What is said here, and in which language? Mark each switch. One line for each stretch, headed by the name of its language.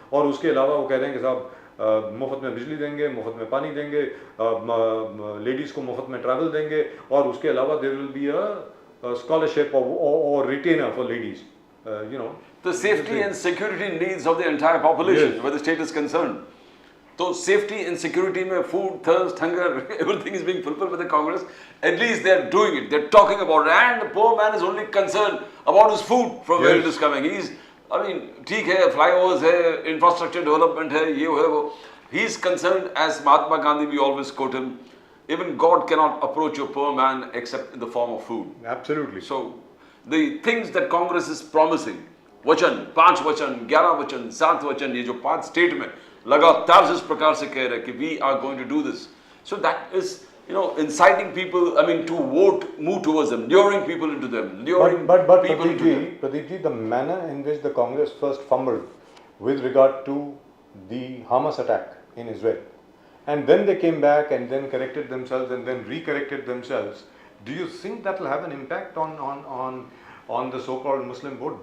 Hindi: और उसके अलावा वो कह रहे हैं कि साहब मुफ्त में बिजली देंगे, मुफ्त में पानी देंगे, लेडीज को मुफ्त में ट्रैवल देंगे, और उसके अलावा
English: there will be a scholarship or retainer for ladies. The safety and security needs of the entire population, where the state is concerned. So safety and security में food, thirst, hunger, everything is being fulfilled by the Congress. At least they are doing it. They are talking about it, and the poor man is only concerned about his food from where it is coming.
Hindi: ठीक है, flyovers है, infrastructure development है, ये है वो.
English: He is concerned, as Mahatma Gandhi, we always quote him. Even God cannot approach your poor man except in the form of food. Absolutely. So the things that Congress is promising,
Hindi: वचन, 5 वचन, 11 वचन, 7 वचन, ये जो 5 state में लगातार इस प्रकार से कह रहे हैं कि
English: we are going to do this. So that is, inciting people, to vote, move towards them, luring people into them, luring but people into them. Pradeep ji, the manner in which the Congress first fumbled with regard to the Hamas attack in Israel, and then they came back and then corrected themselves and then recorrected themselves, do you think that will have an impact on the so-called Muslim vote?